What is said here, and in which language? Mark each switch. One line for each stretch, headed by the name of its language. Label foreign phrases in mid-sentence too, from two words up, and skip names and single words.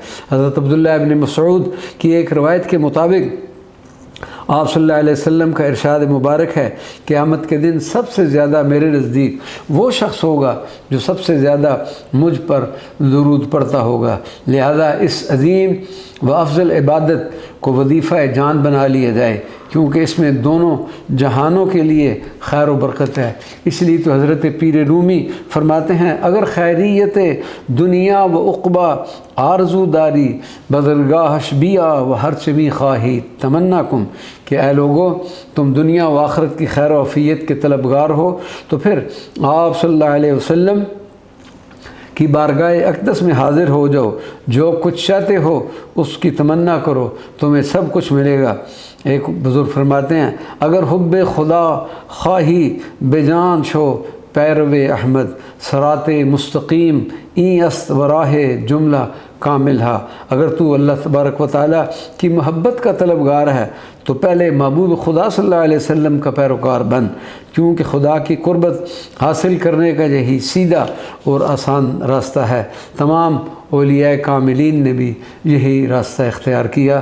Urdu: حضرت عبداللہ ابن مسعود کی ایک روایت کے مطابق آپ
Arabic: صلی اللہ علیہ وسلم
Urdu: کا ارشاد مبارک ہے، قیامت کے دن سب سے زیادہ میرے نزدیک وہ شخص ہوگا جو سب سے زیادہ مجھ پر درود پڑھتا ہوگا، لہذا اس عظیم و افضل عبادت کو وظیفہ جان بنا لیا جائے، کیونکہ اس میں دونوں جہانوں کے لیے خیر و برکت ہے۔ اس لیے تو حضرت پیر رومی فرماتے ہیں،
Persian: اگر خیریت دنیا و عقبہ آرزو داری بدرگاہش بیا و ہر چمی خواہی تمنا کم،
Urdu: کہ اے لوگو تم دنیا و آخرت کی خیر و عافیت کے طلبگار ہو تو پھر آپ
Arabic: صلی اللہ علیہ وسلم
Urdu: کی بارگاہ اقدس میں حاضر ہو جاؤ، جو کچھ چاہتے ہو اس کی تمنا کرو، تمہیں سب کچھ ملے گا۔ ایک بزرگ فرماتے ہیں،
Persian: اگر حب خدا خواہی بے جان شو پیرو احمد سرات مستقیم این است و راہ جملہ کامل ہا،
Urdu: اگر تو اللہ تبارک و تعالیٰ کی محبت کا طلبگار ہے تو پہلے محبوب خدا
Arabic: صلی اللہ علیہ وسلم
Urdu: کا پیروکار بن، کیونکہ خدا کی قربت حاصل کرنے کا یہی سیدھا اور آسان راستہ ہے۔ تمام اولیاء کاملین نے بھی یہی راستہ اختیار کیا۔